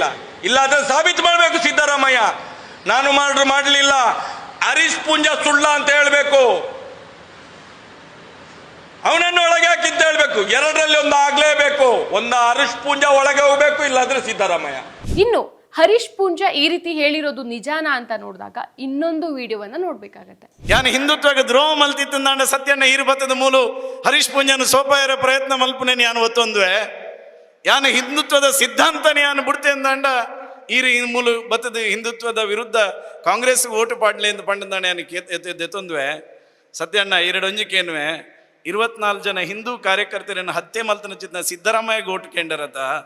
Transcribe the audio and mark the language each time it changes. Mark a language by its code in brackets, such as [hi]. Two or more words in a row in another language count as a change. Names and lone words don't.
[kn] ಇಲ್ಲಾದ್ರೆ ಸಾಬೀತು ಮಾಡಬೇಕು ಸಿದ್ದರಾಮಯ್ಯ ನಾನು ಮಾಡಲಿಲ್ಲ, ಹರೀಶ್ ಪೂಂಜಾ ಸುಳ್ಳ ಅಂತ ಹೇಳಬೇಕು. ಅವನನ್ನು ಒಳಗೆ ಹಾಕಿ ಅಂತ ಹೇಳ್ಬೇಕು. ಎರಡರಲ್ಲಿ ಒಂದು ಆಗ್ಲೇಬೇಕು. ಒಂದು ಹರೀಶ್ ಪೂಂಜಾ ಒಳಗೆ ಹೋಗ್ಬೇಕು, ಇಲ್ಲಾದ್ರೆ ಸಿದ್ದರಾಮಯ್ಯ. ಇನ್ನು ಹರೀಶ್ ಪೂಂಜಾ ಈ ರೀತಿ ಹೇಳಿರೋದು ನಿಜಾನ ಅಂತ ನೋಡಿದಾಗ ಇನ್ನೊಂದು ವಿಡಿಯೋವನ್ನ ನೋಡ್ಬೇಕಾಗತ್ತೆ. [tcy] ಯಾನು ಹಿಂದುತ್ವಕ್ಕೆ ದ್ರೋಹ ಮಲ್ತಿತ್ತಂದಾಂಡ ಸತ್ಯನ ಈರ್ಬತ್ತದ ಮೂಲು ಹರೀಶ್ ಪೂಂಜಾನು ಸೋಪಾಯರ ಪ್ರಯತ್ನ ಮಲ್ಪುನೇನು ಯಾನು ಒತ್ತೊಂದುವೆ ಯಾನು ಹಿಂದುತ್ವದ ಸಿದ್ಧಾಂತನೇ ಯಾನು ಬಿಡ್ತೆ ಅಂದಾಂಡ ಈರು ಮೂಲು ಬತ್ತದ ಹಿಂದುತ್ವದ ವಿರುದ್ಧ ಕಾಂಗ್ರೆಸ್ ಓಟು ಪಾಡ್ಲಿ ಅಂತ ಪಂಡದಾಣ ಯಾನು ಎತ್ತೊಂದುವೆ ಸತ್ಯಣ್ಣ ಎರಡೊಂಜಿಕೇನುವೆ 24 ಜನ ಹಿಂದೂ ಕಾರ್ಯಕರ್ತರನ್ನು ಹತ್ಯೆ ಮಲ್ತನ ಚಿತ್ನ ಸಿದ್ದರಾಮಯ್ಯ ಓಟು ಕೇಂದ್ರತ